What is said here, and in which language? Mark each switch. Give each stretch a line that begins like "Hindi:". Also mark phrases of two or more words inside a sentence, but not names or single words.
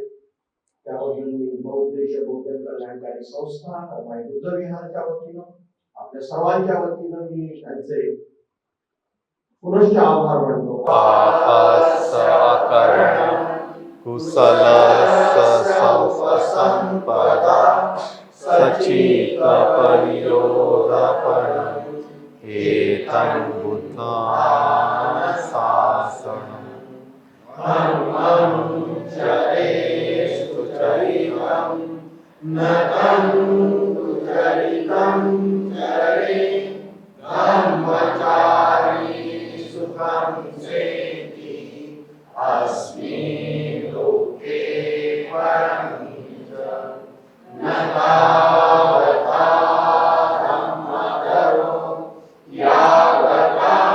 Marathi: त्याबद्दल मी बौद्ध कल्याणकारी संस्था बुद्धविहारच्या वतीनं, आपल्या सर्वांच्या वतीनं मी त्यांचे पुनश्च आभार मानतो.
Pali: कुशल संपदा सचित परियोदापण एतं बुद्धां शासनं धम्मं चरेस्तु चरितं नतं चरितं चरे धम्मचारी सुखं सेति अस्मिन् लोके परं च न तावता धम्मधरो यावता